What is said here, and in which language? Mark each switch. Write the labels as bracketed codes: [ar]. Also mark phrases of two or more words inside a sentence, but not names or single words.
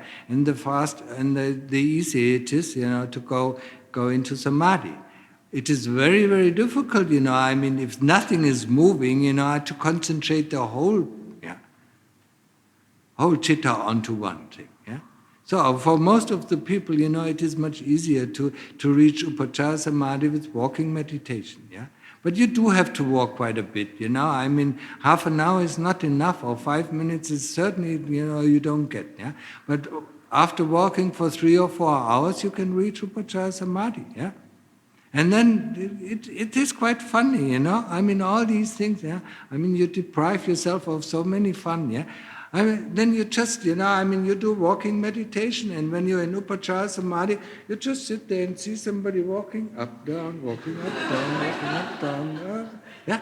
[en] And the easier it is, to go into samadhi. It is very, very difficult, if nothing is moving, to concentrate the whole chitta onto one thing, yeah? So for most of the people, it is much easier to reach [pi] upachara samadhi [en] with walking meditation, yeah? But you do have to walk quite a bit, half an hour is not enough, or 5 minutes is certainly, you don't get, yeah? But after walking for 3 or 4 hours, you can reach [pi] upachara samadhi, [en] yeah? And then it is quite funny, you know. I mean, all these things, yeah. I mean, you deprive yourself of so many fun, yeah. I mean, then you just, you know, I mean, you do walking meditation, and when you're in [pi] Upachara Samadhi, [en] you just sit there and see somebody walking up, down, walking up, down, walking up, down, yeah.